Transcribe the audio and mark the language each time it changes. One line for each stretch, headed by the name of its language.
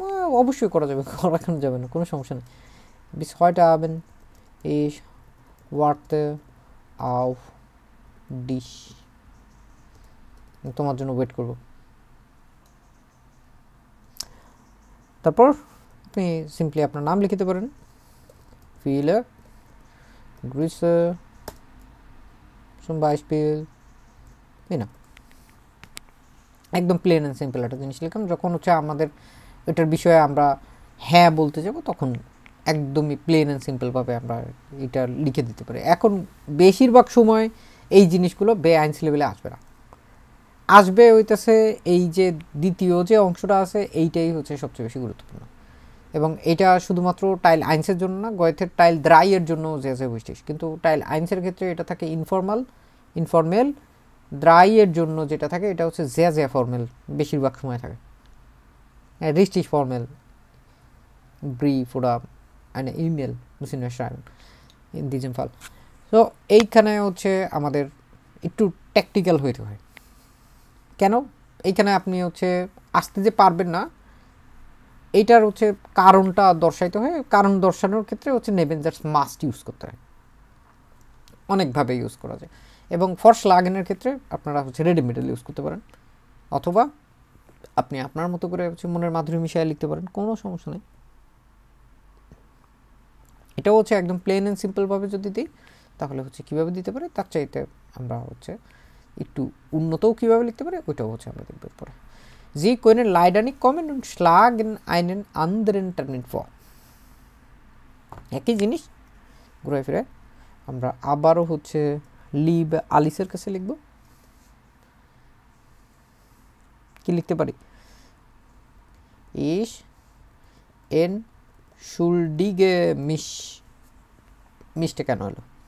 Bangla: অবশ্যই করা যাবে, করা কেন যাবে না, কোনো সমস্যা নেই।
German: bis heute Abend ich warte auf dich।
Bangla: তোমার জন্য ওয়েট করব। তারপর আপনি সিম্পলি আপনার নাম লিখতে পারেন, viele Grüße zum Beispiel। না একদম প্লেন অ্যান্ড সিম্পল একটা জিনিস লিখলাম। যখন হচ্ছে আমাদের এটার বিষয়ে আমরা হ্যাঁ বলতে যাব, তখন একদমই প্লেন অ্যান্ড সিম্পলভাবে আমরা এটা লিখে দিতে পারি। এখন বেশিরভাগ সময় এই জিনিসগুলো বে-1 লেভেলে আসবে না, আসবে হইতেছে এই যে দ্বিতীয় যে অংশটা আছে, এইটাই হচ্ছে সবচেয়ে বেশি গুরুত্বপূর্ণ। এবং এটা শুধুমাত্র টাইল 1 জন্য না, গয়েথের টাইল 3 এর জন্য যে বুঝছিস, কিন্তু টাইল 1 ক্ষেত্রে এটা থাকে ইনফর্মেল, 3 এর জন্য যেটা থাকে এটা হচ্ছে যে ফর্মেল বেশিরভাগ সময় থাকে।
German: richtig formel brief oder eine E-Mail müssen wir schreiben in diesem Fall।
Bangla: তো এইখানে হচ্ছে আমাদের একটু ট্যাকটিক্যাল হইতে হয়। কেন? এইখানে আপনি হচ্ছে আসতে যে পারবেন না, এইটার হচ্ছে কারণটা দর্শাইতে হয়। কারণ দর্শানোর ক্ষেত্রে হচ্ছে নেবেন জাস্ট মাস্ট ইউজ করতে হয়, অনেকভাবে ইউজ করা যায়। এবং ফর স্লাগেনের ক্ষেত্রে আপনারা হচ্ছে রেডিমেডেল ইউজ করতে পারেন, অথবা আপনি আপনার মতো করে হচ্ছে মনের মাধুরী মিশিয়ে লিখতে পারেন, কোনো সমস্যা নেই। এটাও হচ্ছে একদম প্লেন অ্যান্ড সিম্পলভাবে যদি দিই, তাহলে হচ্ছে কীভাবে দিতে পারে তার চাইতে আমরা হচ্ছে একটু উন্নতও কীভাবে লিখতে পারে ওইটাও হচ্ছে আমরা দেখব পরে।
German: Sie können leider nicht kommen und schlagen einen anderen Termin vor।
Bangla: একই জিনিস ঘুরে ফিরে আমরা আবারও হচ্ছে লিভ আলিসের কাছে লিখব। কি লিখতে পারি? ইস এন শুলডিগে মিশ, মিশটা কেন হলো?